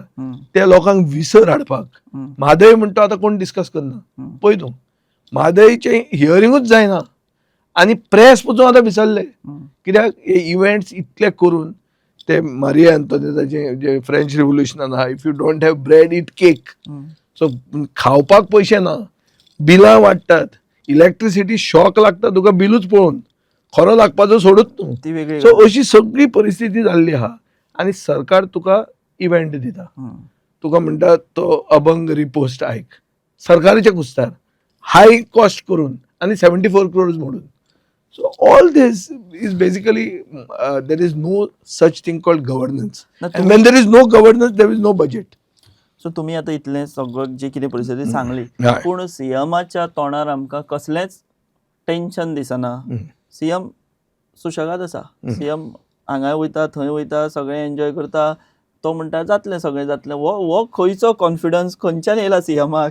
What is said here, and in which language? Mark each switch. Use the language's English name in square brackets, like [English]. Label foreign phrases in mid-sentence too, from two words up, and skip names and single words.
[Konkani] हम्म. ते लोकांक विसर हाडपाक. हम्म. म्हादय म्हणटा आतां कोण डिस्कस करना. हम्म. पळय तूं, म्हादयचें हियरिंगूच जायना आनी प्रेस पसून आतां विसरले. हम्म. कित्याक हे इव्हेंट्स इतले करून ते मारिया अँतोनेटाचे जे फ्रेंच रिव्होल्युशनान आहा, [English] if you don't have bread eat cake. हम्म. [Konkani] सो खावपाक पयशे ना, बिलां वाडटात, [English] electricity shock [Konkani] लागता तुका बिलूच पळोवन, खरो लागपाचो सोडूच न्हू. ती वेगळी सो गजाल. अशी सगळी परिस्थिती जाल्ली आहा आनी सरकार तुका इव्हेंट दिता. हम्म. तुका म्हणटा तो अभंग रिपोस्ट आयक, सरकाराच्या कुस्तार [English] high cost [Konkani] करून आनी 74 crores म्हणून. [English] So all this is basically there is no such thing called governance. [Konkani] ना [English] And when there is no governance there is no budget. [Konkani] सो तुम्ही आता इतलें सगळं जी कितें परिस्थिती सांगली, हय. पूण सीएमाच्या तोंडार आमकां कसलेंच टेन्शन दिसना. सीएम सुशेगाद आसा. सीएम हांगा वयता थंय वयता, सगळें एन्जॉय करता. तो म्हणटा जातलें सगळें जातलें. हो खंयचो कॉन्फिडन्स खंयच्यान येयला सीएमाक?